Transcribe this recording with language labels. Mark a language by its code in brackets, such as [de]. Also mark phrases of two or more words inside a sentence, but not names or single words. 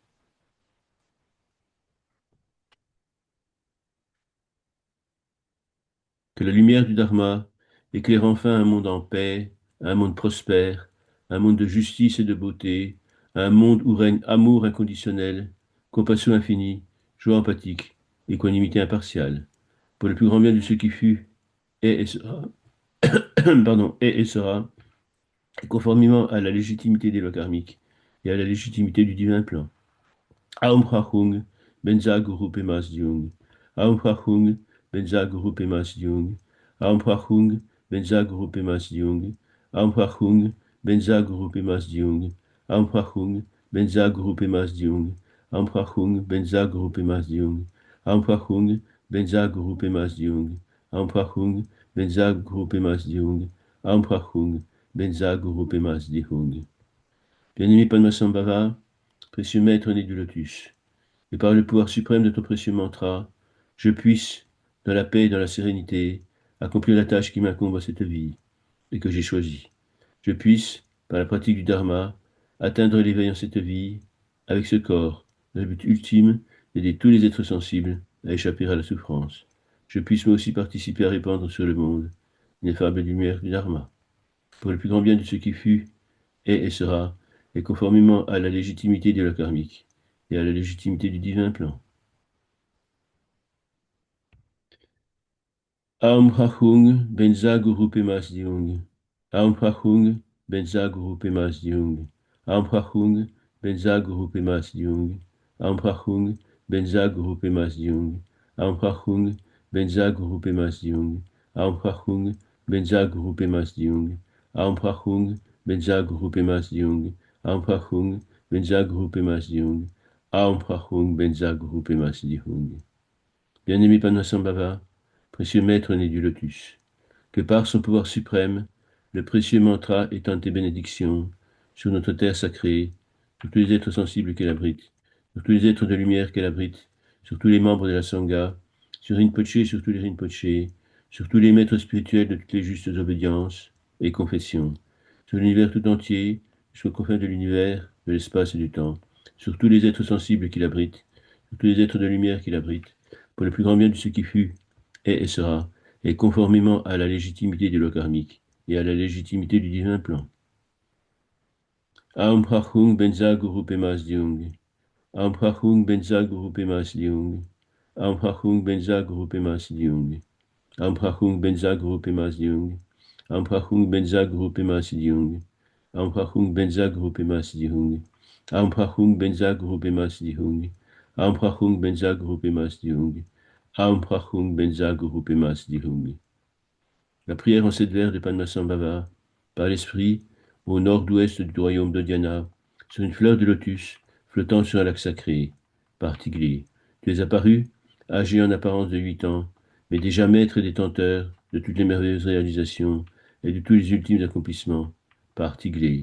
[fr] Que la lumière du Dharma éclaire enfin un monde en paix, un monde prospère, un monde de justice et de beauté, un monde où règne amour inconditionnel, compassion infinie, joie empathique, équanimité impartiale, pour le plus grand bien de ce qui fut, est et sera, pardon, est et sera, et conformément à la légitimité des lois karmiques et à la légitimité du divin plan. [sa] Aum Prachung, Benza Guru Pemas Jung. Aum Prachung, Benza Guru Pemas Jung. Aum Prachung, Benza Guru Pemas Jung. Aum Prachung, Benza Guru Pemas Jung. Aum Prachung, Benza Guru Pemas Jung. Aum Prachung, Benza Guru Pemas Jung. Aum Prachung, Benza Guru Pemas Jung. Aum Prachung, Benza Guru Pemas Jung. Aum Prachung, Benza Guru Pemas Jung. [fr] Bien-aimé Padmasambhava, précieux maître né du lotus, et par le pouvoir suprême de ton précieux mantra, je puisse, dans la paix et dans la sérénité, accomplir la tâche qui m'incombe à cette vie et que j'ai choisie. Je puisse, par la pratique du Dharma, atteindre l'éveil en cette vie, avec ce corps, dans le but ultime d'aider tous les êtres sensibles à échapper à la souffrance. Je puisse moi aussi participer à répandre sur le monde l'ineffable lumière du Dharma, pour le plus grand bien de ce qui fut, est et sera, et conformément à la légitimité des lois karmiques et à la légitimité du divin plan. [sa] Aum Prachung, Benza Guru Pemas Diung. Aum Prachung, Benza Guru Pemas Diung. Aum Prachung, Benza Guru Pemas Diung. Aum Prachung, Benza Guru Pemas Diung. Aum Prachung, Benza Guru Pemas Diung. Aum Prachung, Benza Guru Pemas Diung. Aum Prachung, Benza Guru Pemas Diung. Aum Prachung, Benza Guru Pemas Diung. Aum Prachung, Benza Guru Pemas Diung. [fr] Bien-aimé Padmasambhava, précieux maître né du lotus, que par son pouvoir suprême, le précieux mantra étende tes bénédictions sur notre terre sacrée, sur tous les êtres sensibles qu'elle abrite, sur tous les êtres de lumière qu'elle abrite, sur tous les membres de la Sangha, sur Rinpoché et sur tous les Rinpoché, sur tous les maîtres spirituels de toutes les justes obédiences et confessions, sur l'univers tout entier, jusqu'aux confins de l'univers, de l'espace et du temps, sur tous les êtres sensibles qu'il abrite, sur tous les êtres de lumière qu'il abrite, pour le plus grand bien de ce qui fut, est et sera, et conformément à la légitimité des lois karmiques et à la légitimité du divin plan. [sa] Aum Prachung Benza Guru Pemas Diung. Aum Prachung Benza Guru Pemas Diung. Aum Prachung Benza Guru Pemas Diung. Aum Prachung Benza Guru Pemas Diung. Aum Prachung Benza Guru Pemas Diung. Aum Prachung Benza Guru Pemas Diung. Aum Prachung Benza Guru Pemas Diung. Aum Prachung Benza Guru Pemas Diung. Aum Prachung Benza Guru Pemas Diung. [fr] La prière en 7 vers de Padmasambhava, par l'esprit, au nord-ouest du royaume de Dhyana, sur une fleur de lotus flottant sur un lac sacré, par Tigli. Tu es apparu, âgé en apparence de 8 ans, mais déjà maître et détenteur de toutes les merveilleuses réalisations et de tous les ultimes accomplissements, par Tigli.